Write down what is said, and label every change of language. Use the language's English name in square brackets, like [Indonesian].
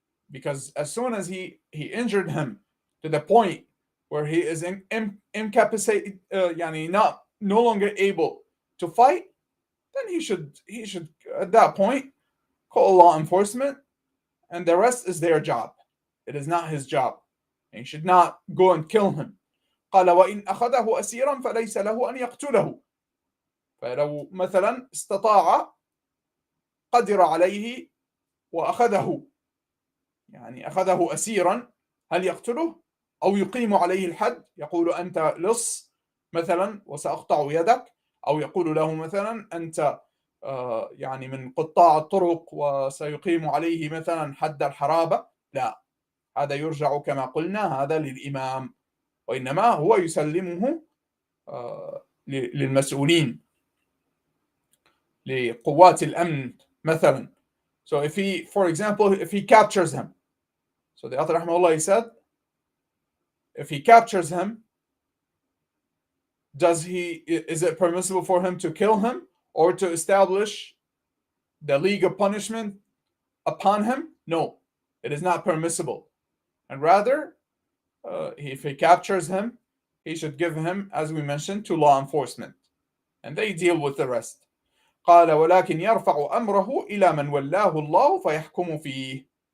[English] Because as soon as he injured him to the point where he is incapacitated, no longer able to fight, then he should at that point call law enforcement, and the rest is their job. It is not his job. he should not go and kill him. [Arabic] قال وإن أخذه أسيرا فليس له أن يقتله. فلو مثلا استطاع قدر عليه وأخذه، يعني أخذه أسيرا، هل يقتله أو يقيم عليه الحد؟ يقول أنت لص مثلا وسأقطع يدك، أو يقول له مثلا أنت يعني من قطاع الطرق وسيقيم عليه مثلا حد الحرابة. لا، هذا يرجع كما قلنا هذا للإمام، وإنما هو يسلمه للمسؤولين، لقوات الأمن مثلا. [English] So if he, for example, if he captures him, so the author rahimahullah, he said, if he captures him, is it permissible for him to kill him or to establish the legal punishment upon him? No, it is not permissible. And rather, if he captures him, he should give him, as we mentioned, to law enforcement, and they deal with the rest. [Arabic] قال ولكن يرفع أمره إلى من ولاه الله فيحكم فيه.